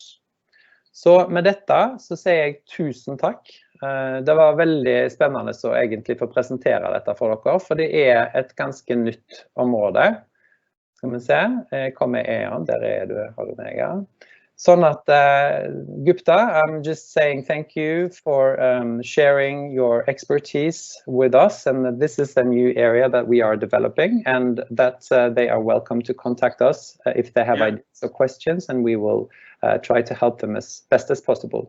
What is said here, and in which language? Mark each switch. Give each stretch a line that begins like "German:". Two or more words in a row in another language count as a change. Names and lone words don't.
Norwegian: Så med dette så sier jeg tusen takk. Det var veldig spennende å egentlig få presentere dette for dere, for det et ganske nytt område. Skal vi se, kommer jeg der du, har du meg, ja. Sånn at,
English: Gupta, I'm just saying thank you for sharing your expertise with us, and this is a new area that we are developing, and that they are welcome to contact us if they have ideas or questions, and we will try to help them as best as possible.